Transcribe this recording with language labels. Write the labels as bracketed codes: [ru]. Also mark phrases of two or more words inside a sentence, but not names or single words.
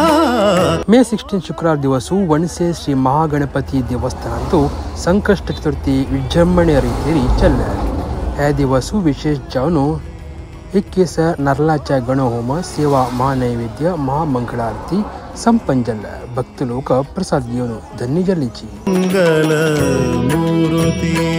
[kok] मे 16 शुक्रवार दिवसू वणसे श्री महागणपती देवस्थानांतू संकष्ट चतुर्थी विजृंभणेय रीतीरी चल्ले हे दिवसू विशेष जावन 21 नारळाच्या गणहोम सेवा महानैवेद्य महामंगळारती संपन्न जाल्ले भक्त लोक प्रसाद घेवन धन्य जाल्लीची मंगल मूर्ति